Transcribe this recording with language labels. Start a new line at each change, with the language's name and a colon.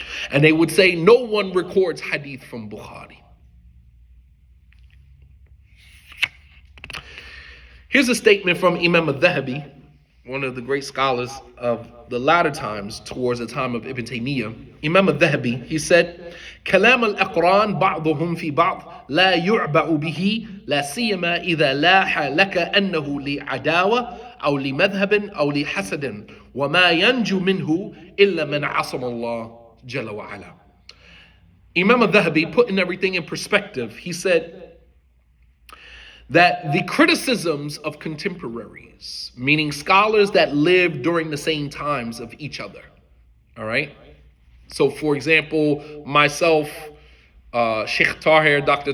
English: And they would say no one records hadith from Bukhari. Here's a statement from Imam al-Dhahabi, one of the great scholars of the latter times towards the time of Ibn Taymiyyah. Imam al-Dhahabi, he said,
Arabic: كلام الأقران بعضهم في بعض لا يعبأ به لا سيما إذا لاح لك أنه لعداوة أو لمذهب أو لحسد وما ينجو منه إلا من عصم الله جل وعلا.
English: Imam al-Dhahabi, putting everything in perspective, he said that the criticisms of contemporaries, meaning scholars that lived during the same times of each other, all right? So, for example, myself, Sheikh Tahir, Dr.